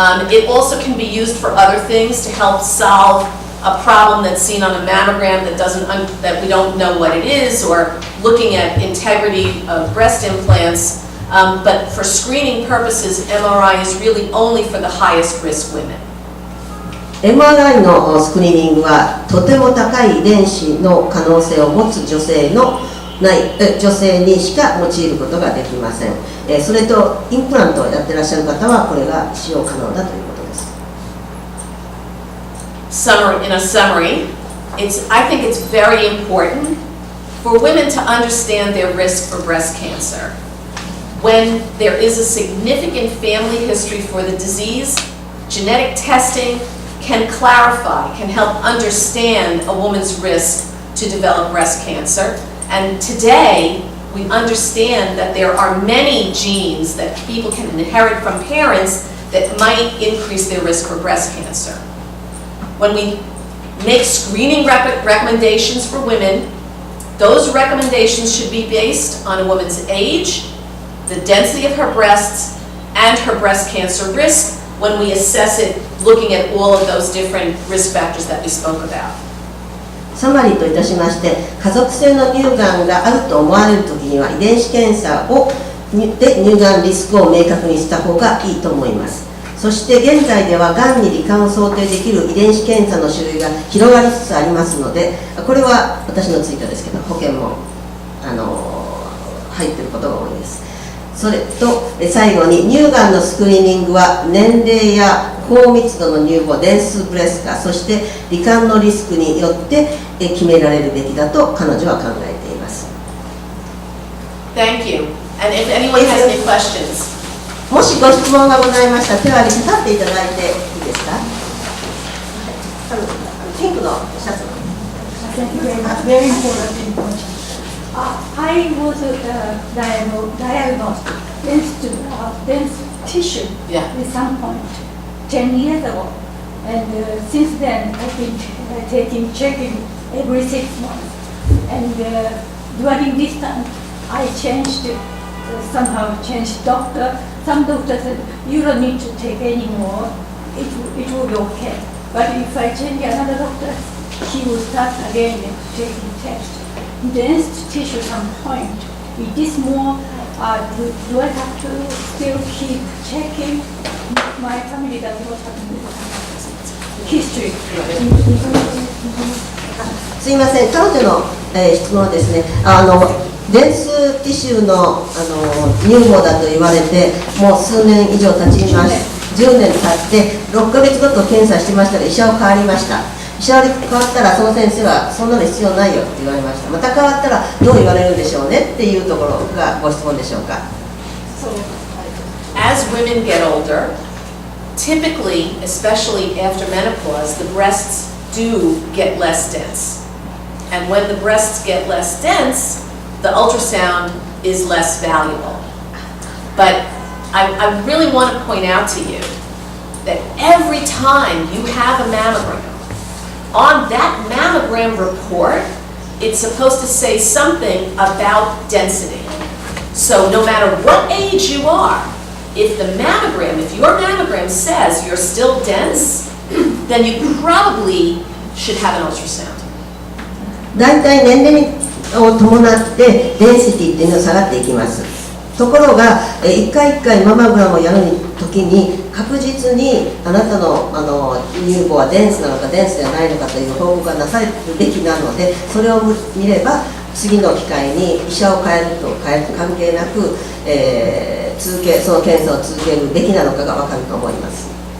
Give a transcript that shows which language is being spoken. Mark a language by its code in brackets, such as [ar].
[en] It also can be used for other things to help solve a problem that's seen on a mammogram that we don't know what it is, or looking at integrity of breast implants. But for screening purposes, MRI is really only for the highest risk women. [ja] MRI のスクリーニングはとても高い遺伝子の可能性を持つ女性にしか用いることができません。それとインプラントをやってらっしゃる方はこれが使用可能だということです。 [en] In a summary, I think it's very important for women to understand their risk for breast cancer. When there is a significant family history for the disease, genetic testing can clarify, can help understand a woman's risk to develop breast cancer. And today, we understand that there are many genes that people can inherit from parents that might increase their risk for breast cancer. When we make screening recommendations for women, those recommendations should be based on a woman's age, the density of her breasts, and her breast cancer risk when we assess it looking at all of those different risk factors that we spoke about. [ja] サマリーといたしまして、家族性の乳がんがあると思われるときには遺伝子検査で乳がんリスクを明確にした方がいいと思います。そして現在ではがんに罹患を想定できる遺伝子検査の種類が広がりつつありますので、これは私のツイートですけど、保険も入っていることが多いです。それと最後に乳がんのスクリーニングは年齢や高密度の乳房、デンスブレス化、そして罹患のリスクによって決められるべきだと彼女は考えています。 [en] Thank you. And if anyone has any questions. [ja] もしご質問がございましたら手を挙げて立っていただいていいですか。ピンクのシャツの。 [en] Thank you very much. Very important point. I was diagnosed dense tissue at some point 10 years ago, and since then I've been checking every 6 months. And during this time, I somehow changed doctor. Some doctors said you don't need to take any more. It will be okay. But if I change another doctor, he will start again taking tests. Dense tissue at some point. Is this more? Do I have to still keep checking? My family does not have history. [ja] すいません、彼女の、質問はですね、デンスティッシュの、乳房だと言われてもう数年以上経ちます。10年経って6ヶ月ごと検査してましたら医者を変わりました。医者に変わったらその先生はそんなの必要ないよって言われました。また変わったらどう言われるでしょうねっていうところがご質問でしょうか。 [en] As women get older, typically, especially after menopause, the breasts do get less dense. And when the breasts get less dense, the ultrasound is less valuable. But I really want to point out to you that every time you have a mammogram, on that mammogram report, it's supposed to say something about density. So no matter what age you are, if your mammogram says you're still dense, then you probably should have an ultrasound. [ja] だいたい年齢を伴ってデンシティっていうのは下がっていきます。ところが一回一回ママグラムをやるときに確実にあなたの乳房はデンスなのかデンスじゃないのかという報告がなされるべきなので、それを見れば次の機会に医者を変えると変える関係なく、その検査を続けるべきなのかが分かると思います。